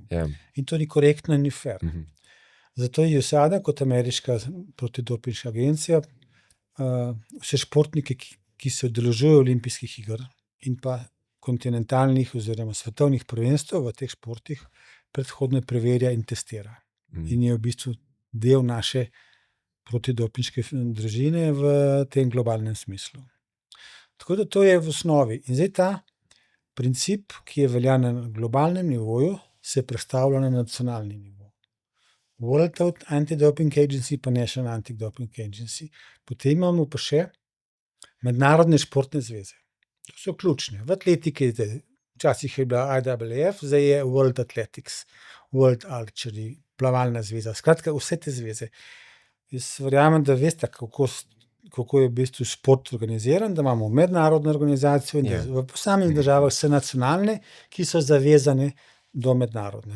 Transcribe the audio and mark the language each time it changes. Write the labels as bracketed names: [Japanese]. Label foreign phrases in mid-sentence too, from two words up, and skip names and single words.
[Slovenian] In to ni korektno in ni fair. Zato je USADA kot ameriška protidopinška agencija vse športnike, ki se udeležujejo olimpijskih iger in pa kontinentalnih oziroma svetovnih prvenstev v teh športih, predhodno preverja in testira. In je v bistvu del naše protidopinške družine v tem globalnem smislu. Tako da to je v osnovi. In zdaj ta princip, ki je velja na globalnem nivoju, se prestavlja na nacionalni nivo. World Anti-Doping Agency pa National Anti-Doping Agency. Potem imamo pa še mednarodne športne zveze. To so ključne. V atletiki, včasih je bila IAAF, zdaj je World Athletics, World Archery, plavalna zveza. Skratka, vse te zveze. Jaz verjamem, da veste, kako je v bistvu šport organiziran, da imamo mednarodno organizacijo in v posameznih državah so nacionalne, ki so zavezane do mednarodne.